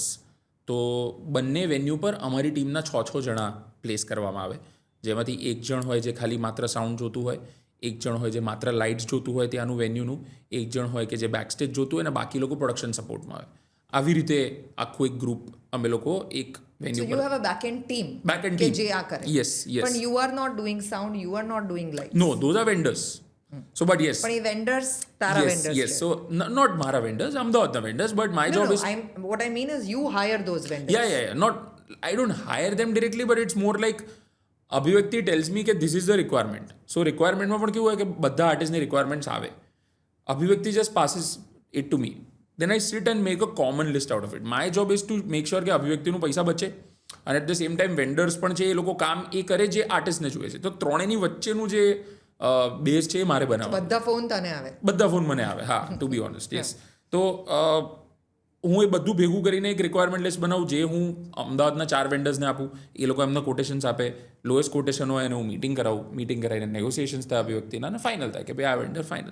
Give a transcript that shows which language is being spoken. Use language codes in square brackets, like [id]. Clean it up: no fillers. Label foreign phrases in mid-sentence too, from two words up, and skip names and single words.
[gu] તો બંને વેન્યુ પર અમારી ટીમના 6 જણા પ્લેસ કરવામાં આવે, જેમાંથી 1 જણ હોય જે ખાલી માત્ર સાઉન્ડ જોતું હોય, 1 જણ હોય જે માત્ર લાઇટ્સ જોતું હોય ત્યાંનું વેન્યુનું, 1 જણ હોય કે જે બેકસ્ટેજ જોતું હોય અને બાકી લોકો પ્રોડક્શન સપોર્ટમાં આવે. આવી રીતે આખું એક ગ્રુપ અમે લોકો એક વેન્યુ [en] you have a back end team Back-end કે team. [gu] જે આ કરે. [en] Yes, yes. પણ you are not doing sound, you are not doing light. નો, those are vendors. So but yes. [gu] પણ એ વેન્ડર્સ તારા [en] Yes, વેન્ડર્સ yes. So not Mara vendors, Ahmedabad vendors, but my job is what I mean is you hire those vendors. yeah. Not I don't hire them directly, but it's more like અભિવ્યક્તિ tells me કે this is the requirement. [gu] So requirement માં પણ કેવું હોય કે બધા આર્ટિસ્ટની રિક્વાયરમેન્ટ્સ આવે. અભિવ્યક્તિ [en] just passes it to me. Then I sit and make a common list out of it. My job is to make sure [gu] કે અભિવ્યક્તિનું પૈસા બચે અને [en] at the same time vendors [gu] પણ છે એ લોકો કામ એ કરે જે આર્ટિસ્ટને જોઈએ છે. તો ત્રણેયની વચ્ચેનું જે બેઝ છે એ મારે બનાવવાનું. બધા ફોન તને આવે. બધા ફોન મને આવે, હા, [en] to be honest. [gu] યસ. તો હું એ બધું ભેગું કરીને એક [en] requirement list [gu] બનાવું જે હું અમદાવાદના 4 વેન્ડર્સને આપું, એ લોકો એમના કોટેશન્સ આપે, [en] lowest quotation [gu] હોય એને હું મીટિંગ કરાવીને નેગોસિએશન્સ થાય અભિવ્યક્તિના અને ફાઇનલ થાય કે ભાઈ આ વેન્ડર ફાઇનલ.